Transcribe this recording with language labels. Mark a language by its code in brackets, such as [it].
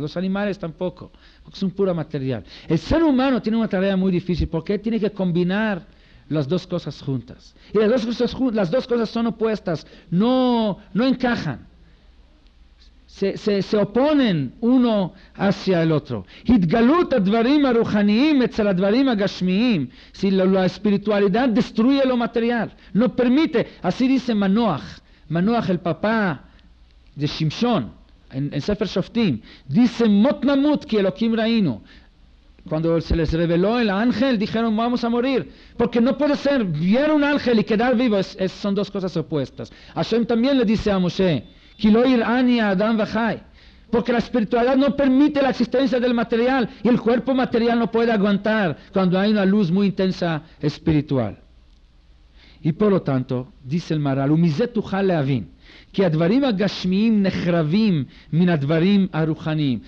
[es] Los animales tampoco, porque son pura material. El ser humano tiene una tarea muy difícil, porque tiene que combinar las dos cosas juntas. Y las dos cosas son opuestas, no encajan. se oponen uno hacia el otro. [he] התגלות הדברים הרוחניים אצל הדברים הגשמיים. [es] Si la espiritualidad destruye lo material, no permite. Así dice Manoach, el papá de Shimshon, en Sefer Shoftim, dice, [he] Mot namut ki Elokim rainu. [es] Cuando se les reveló el ángel, dijeron, vamos a morir, porque no puede ser, vieron un ángel y quedar vivo, son dos cosas opuestas. Hashem también le dice a Moshe, [he] Ki lo ir'ani Adam v'chai, [es] porque la espiritualidad no permite la existencia del material, y el cuerpo material no puede aguantar cuando hay una luz muy intensa espiritual. Y por lo tanto, dice el Maral, [he] ומזה תוכל להבין, כי הדברים הגשמיים נחרבים מן הדברים הרוחניים.